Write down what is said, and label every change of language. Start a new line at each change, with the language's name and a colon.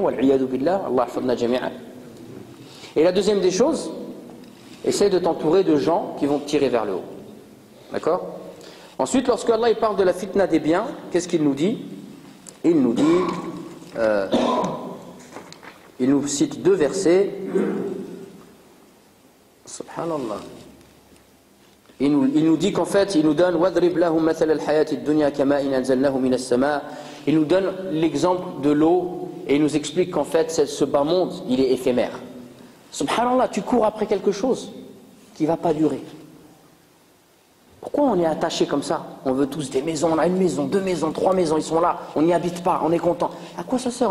Arabic: Wal'iyadu billah, Allah hafadna jami'an.
French: Et la deuxième des choses, essaie de t'entourer de gens qui vont te tirer vers le haut. D'accord? Ensuite, lorsque Allah il parle de la fitna des biens, qu'est-ce qu'il nous dit? Il nous dit, il nous cite 2 versets. Subhanallah. Il nous dit qu'en fait, il nous donne
Arabic: وَضْرِبْ لَهُمْ مَثَلَ الْحَيَاةِ الدُّنْيَا كَمَاءٍ أَنزَلْنَاهُ مِنَ السَّمَاءِ.
French: Il nous donne l'exemple de l'eau et il nous explique qu'en fait, ce bas monde, il est éphémère. Subhanallah, tu cours après quelque chose qui ne va pas durer. Pourquoi on est attaché comme ça? On veut tous des maisons, on a 1 maison, 2 maisons, 3 maisons, ils sont là, on n'y habite pas, on est content. À quoi ça sert?